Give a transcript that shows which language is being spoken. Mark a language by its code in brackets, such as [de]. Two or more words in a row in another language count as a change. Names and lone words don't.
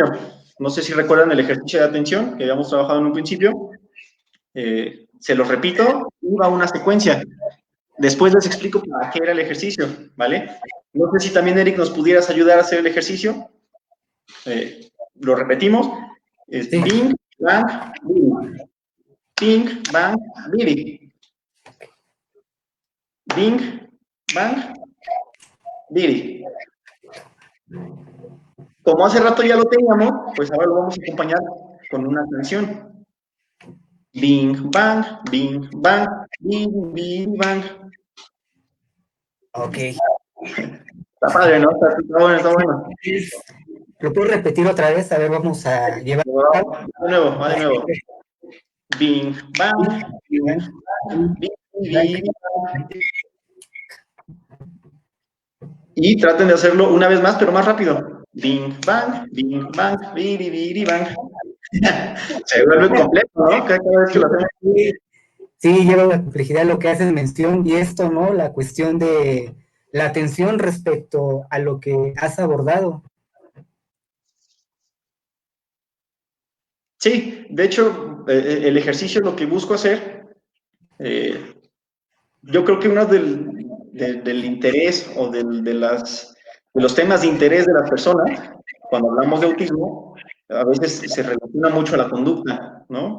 [es] No sé si recuerdan el ejercicio de atención que habíamos trabajado en un principio. Se los repito, iba una secuencia. Después les explico para qué era el ejercicio, ¿vale? No sé si también, Eric, nos pudieras ayudar a hacer el ejercicio. Lo repetimos. Es sí. Bing, bang, bing. Bing, bang, bing. Bing, bang, bing. Como hace rato ya lo teníamos, pues ahora lo vamos a acompañar con una canción. Bing, bang, bing, bang, bing, bing, bang. Ok. Está padre, ¿no? Está bueno. ¿Lo puedo repetir otra vez? A ver, vamos a llevar. Va de nuevo. Bing, bang, bing, bang, bing, bing, bang. Y traten de hacerlo una vez más, pero más rápido. Bing, bang, biri, biri, bang. Se vuelve complejo, ¿no? Cada vez que lo hacemos. Sí, lleva la complejidad lo que haces mención y esto, ¿no? La cuestión de la atención respecto a lo que has abordado. Sí, de hecho, el ejercicio lo que busco hacer, yo creo que uno del interés o de los temas de interés de las personas, cuando hablamos de autismo, a veces se relaciona mucho a la conducta, ¿no?